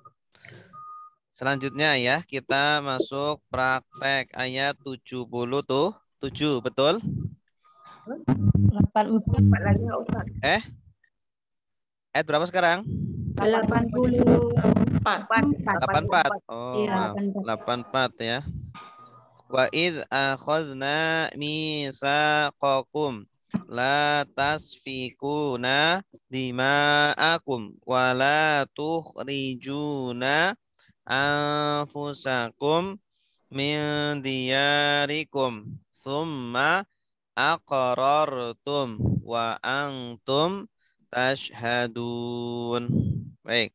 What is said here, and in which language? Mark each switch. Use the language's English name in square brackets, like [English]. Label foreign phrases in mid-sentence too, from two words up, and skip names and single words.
[Indonesian] Selanjutnya ya, kita masuk praktek ayat 77, betul? 84 lagi nggak Ustaz? Ayat berapa sekarang? 84. Oh, maaf. [Arabic] 84 ya. وإذ أخذنا ميثاقكم لا تسفكون دماءكم ولا تخرجون أنفسكم من دياركم ثم أقررتم وأنتم تشهدون. [Indonesian] Baik.